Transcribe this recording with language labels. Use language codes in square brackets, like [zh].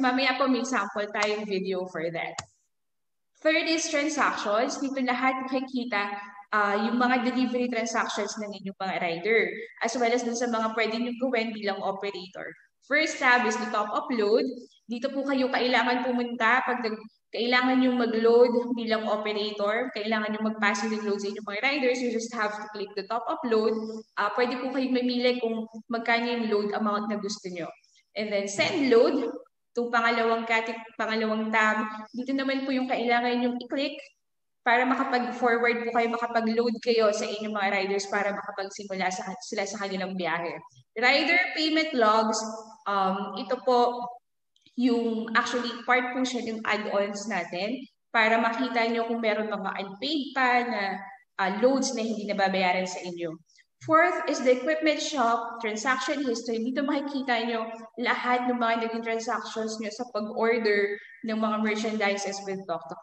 [tl] Mamaya po may sample tayong video for that. [en] Third is transactions. [tl] Dito lahat makikita yung mga delivery transactions ng inyong mga rider, as well as dun sa mga pwede nyo gawin bilang operator. [en] First tab is the top upload. [tl] Dito po kayo kailangan pumunta pag kailangan nyo mag-load bilang operator, kailangan nyo mag-pass yung load sa inyong mga riders, [en] you just have to click the top upload. [tl] Pwede po kayong mamili kung magkano yung load amount na gusto nyo. [en] And then send load. [tl] Itong pangalawang tab, dito naman po yung kailangan yung i-click para makapag-forward po kayo, makapag-load kayo sa inyong mga riders para makapagsimula sila sa kanilang biyahe. Rider payment logs, ito po yung actually part po siya ng add-ons natin para makita nyo kung meron mga unpaid pa na loads na hindi nababayaran sa inyo. [en] Fourth is the equipment shop transaction history. [tl] Dito makikita nyo lahat ng mga naging transactions nyo sa pag-order ng mga merchandises with TokTok.